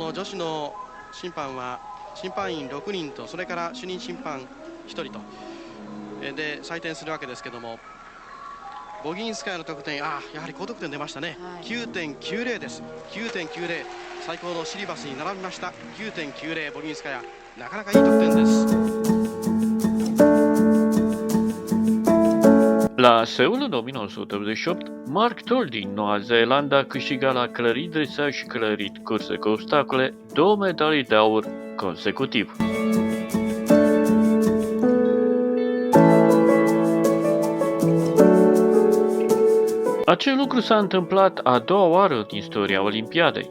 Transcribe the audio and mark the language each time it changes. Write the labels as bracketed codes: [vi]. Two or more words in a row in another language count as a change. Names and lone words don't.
[ja] この女子の審判は審判員6人と、それから主任審判1人とで採点するわけですけども、ボギンスカヤの得点、やはり高得点出ましたね。9.90 です。9.90、最高のシリバスに並びました。9.90 ボギンスカヤ、なかなかいい得点です。 [ro] La Seul 1988, marcător din Noua Zeelandă a câștigat la clărit dresaj și clărit curse cu obstacole 2 medalii de aur consecutiv. Acel lucru s-a întâmplat a doua oară în istoria Olimpiadei.